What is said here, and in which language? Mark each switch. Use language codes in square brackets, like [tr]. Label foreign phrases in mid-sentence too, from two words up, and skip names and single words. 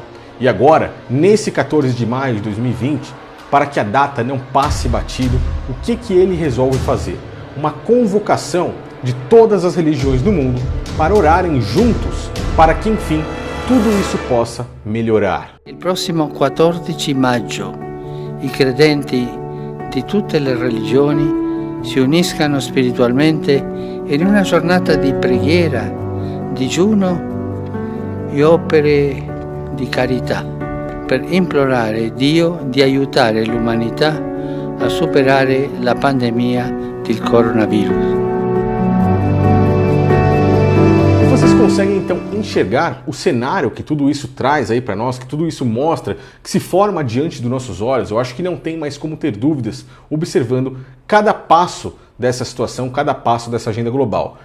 [pt] E agora, nesse 14 de maio de 2020, para que a data não passe batido, o que ele resolve fazer? Uma convocação de todas as religiões do mundo para orarem juntos para que, enfim, tudo isso possa melhorar. [it] Il prossimo 14 maggio i credenti di tutte le religioni si uniscano spiritualmente in una giornata di preghiera, digiuno e opere di carità per implorare Dio di aiutare l'umanità a superare la pandemia del coronavírus. [pt] Vocês conseguem então enxergar o cenário que tudo isso traz aí para nós, que tudo isso mostra, que se forma diante dos nossos olhos? Eu acho que não tem mais como ter dúvidas observando cada passo dessa situação, cada passo dessa agenda global.